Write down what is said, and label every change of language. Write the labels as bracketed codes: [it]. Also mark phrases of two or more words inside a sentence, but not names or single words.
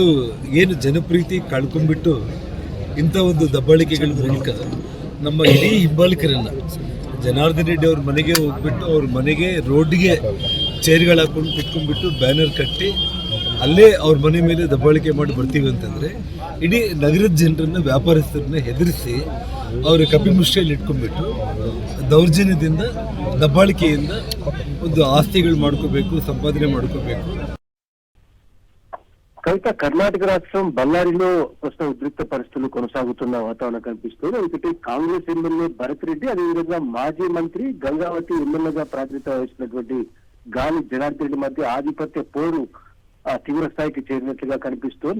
[kn] ಏನು ಜನಪ್ರೀತಿ ಕಳ್ಕೊಂಡ್ಬಿಟ್ಟು ಇಂಥ ಒಂದು ದಬ್ಬಾಳಿಕೆಗಳ ಮೂಲಕ ನಮ್ಮ ಇಡೀ ಹಿಂಬಾಲಿಕರನ್ನು ಜನಾರ್ದನ್ ರೆಡ್ಡಿ ಅವ್ರ ಮನೆಗೆ ಹೋಗ್ಬಿಟ್ಟು ಅವ್ರ ಮನೆಗೆ ರೋಡ್ಗೆ ಚೇರ್ಗಳು ಹಾಕೊಂಡು ಕುತ್ಕೊಂಡ್ಬಿಟ್ಟು ಬ್ಯಾನರ್ ಕಟ್ಟಿ ಅಲ್ಲೇ ಅವ್ರ ಮನೆ ಮೇಲೆ ದಬ್ಬಾಳಿಕೆ ಮಾಡಿ ಬರ್ತೀವಿ ಅಂತಂದರೆ ಇಡೀ ನಗರದ ಜನರನ್ನ, ವ್ಯಾಪಾರಸ್ಥರನ್ನ ಹೆದರಿಸಿ ಅವ್ರ ಕಪಿಮುಷ್ಟಿಯಲ್ಲಿ ಇಟ್ಕೊಂಡ್ಬಿಟ್ಟು ದೌರ್ಜನ್ಯದಿಂದ, ದಬ್ಬಾಳಿಕೆಯಿಂದ ಒಂದು ಆಸ್ತಿಗಳು ಮಾಡ್ಕೋಬೇಕು, ಸಂಪಾದನೆ ಮಾಡ್ಕೋಬೇಕು. [te] కవిత, కర్ణాటక రాష్ట్రం బళ్ళారిలో ప్రస్తుతం ఉద్రిక్త పరిస్థితులు కొనసాగుతున్న వాతావరణం కనిపిస్తుంది. ఒకటి కాంగ్రెస్ ఎమ్మెల్యే భరత్ రెడ్డి, అదేవిధంగా మాజీ మంత్రి గంగావతి ఎమ్మెల్యేగా ప్రాతినిధ్యం వహిస్తున్నటువంటి గాలి జనార్దన్ రెడ్డి మధ్య ఆధిపత్య పోరు తీవ్ర స్థాయికి చేరినట్లుగా కనిపిస్తోంది.